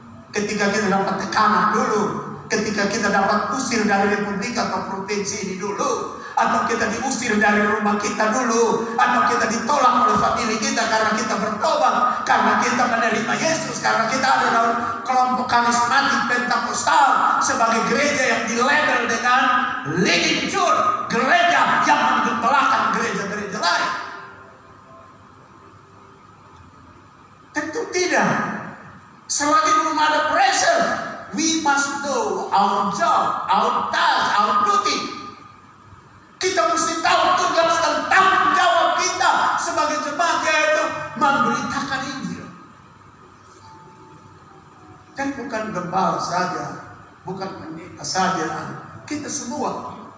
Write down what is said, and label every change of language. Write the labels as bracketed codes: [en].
[id] ketika kita dapat tekanan dulu, ketika kita dapat usir dari republik atau provinsi ini dulu, atau kita diusir dari rumah kita dulu, atau kita ditolak oleh famili kita karena kita bertobat, karena kita menerima Yesus, karena kita ada dalam kelompok karismatik Pentakosta sebagai gereja yang dilabel dengan [en] leading church, [id] gereja yang menggembalakan gereja-gereja lain. Tentu tidak. Selagi belum ada [en] pressure, we must know our job, our task, our duty. [id] Kita mesti tahu tugas dan tanggung jawab kita sebagai jemaat, yaitu memberitakan Injil. Kan bukan gembala saja, bukan pendeta saja, kita semua.